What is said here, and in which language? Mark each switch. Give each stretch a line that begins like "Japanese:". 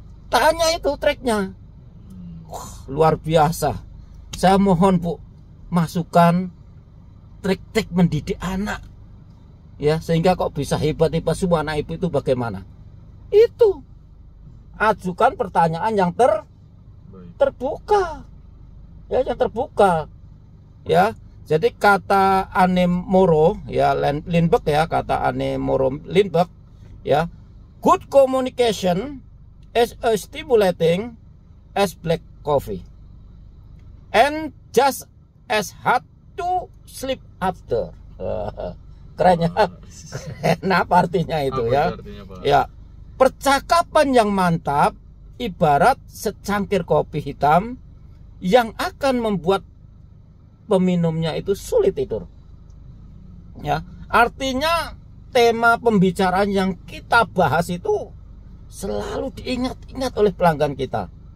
Indonesian: Tanya itu triknya. Luar biasa. Saya mohon Bu, masukan trik-trik mendidik anak. Ya, sehingga kok bisa hebat-hebat semua anak ibu itu bagaimana? Itu. Ajukan pertanyaan yang terbuka. Ya, yang terbuka. Ya. Jadi kata Anne Morrow ya, Lindbergh ya,
English: kata Anne Morrow Lindbergh ya, good communication is as stimulating as black coffee and just as hard to sleep after.
Indonesian: Kerennya. Kenapa artinya itu ya? Artinya, Pak? Ya, percakapan yang mantap ibarat secangkir kopi hitam yang akan membuat peminumnya itu sulit tidur. Ya, artinya tema pembicaraan yang kita bahas itu selalu diingat-ingat oleh pelanggan kita.